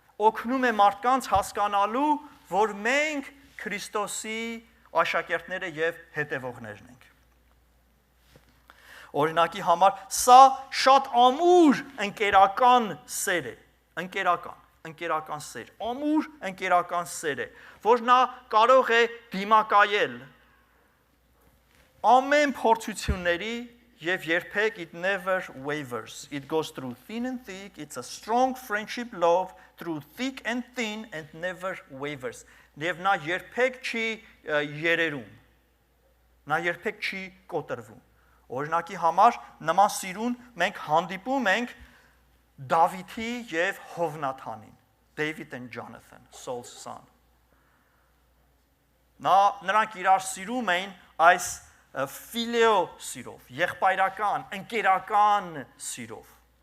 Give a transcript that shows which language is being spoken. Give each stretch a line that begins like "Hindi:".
Armenian: օգնում է մարդկանց հասկանալու, որ մենք Քրիստոսի աշակերտները եւ հետևողներն ենք։ Օրինակի համար սա շատ ամուր ընկերական սեր է, ընկերական սեր, ամուր ընկերական սեր է, որ նա կարող է դիմակայել ամեն փորձությունների եւ երբեք
English: it never wavers. It goes through thin and thick. It's a strong friendship love through thick and thin and never wavers.
Armenian: Եվ նա երբեք չի երերում։ Նա երբեք չի կոտրվում։ Օրինակի համար նման սիրուն մենք հանդիպում ենք Դավիթի եւ Հովնաթանին, David and Jonathan, Saul's son։ Նրանք իրար սիրում էին այս ֆիլեո սիրով, եղբայրական, ընկերական սիրով։